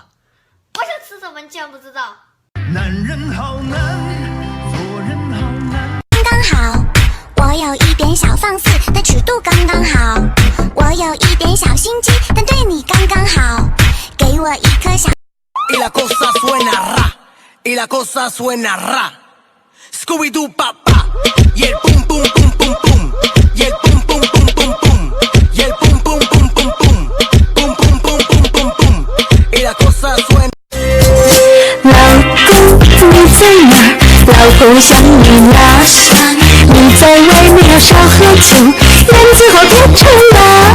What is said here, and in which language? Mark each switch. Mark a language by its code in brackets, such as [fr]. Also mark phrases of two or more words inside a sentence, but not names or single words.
[zh] 我想吃什么，你竟然不知道？男人好难，做人好难。刚好，我有一点小放肆，但尺度刚刚好。我有一点小心机，但对你刚刚好。给我一颗小。 [es] Y la cosa suena ra, y la cosa suena ra. Scooby Doo papá, y el pum pum pum pum pum, y el pum pum pum pum pum, y el pum pum pum pum pum, pum pum pum pum pum pum, y la cosa suena. [zh] 老公你在哪？老公想你啦！你在外面要少喝酒，人最好别撑啦。